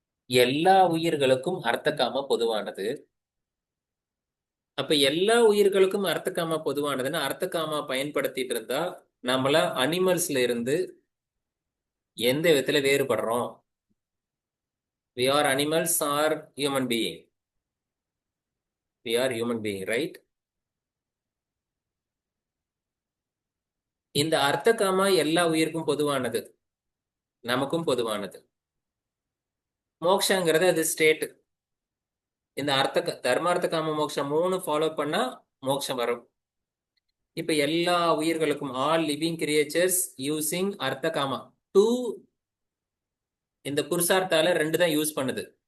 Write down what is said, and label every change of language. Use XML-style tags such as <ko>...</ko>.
<ta>எல்லா உயிர்களுக்கும் அர்த்தகாம பொதுவானது. அப்ப எல்லா உயிர்களுக்கும் அர்த்தகாமா பொதுவானதுன்னா அர்த்தகாமா பயன்படுத்திட்டு இருந்தா நம்மள அனிமல்ஸ்ல இருந்து எந்த விதத்துல வேறுபடுறோம்?</ta> <en>we are animals or human being? we are human being, right?</en> <ta>இந்த அர்த்தகாமா எல்லா உயிருக்கும் பொதுவானது, நமக்கும் பொதுவானது. மோக்ஷங்கிறது அது ஸ்டேட். இந்த தர்மார்த்த காம மோக்ஷம் 3 ஃபாலோ பண்ணா மோக்ஷம் வரும். இப்ப எல்லா உயிர்களுக்கும்</ta> <en>all living creatures using</en> <ta>அர்த்த காமா 2, இந்த புருஷார்த்தால 2 தான் யூஸ் பண்ணுது.</ta>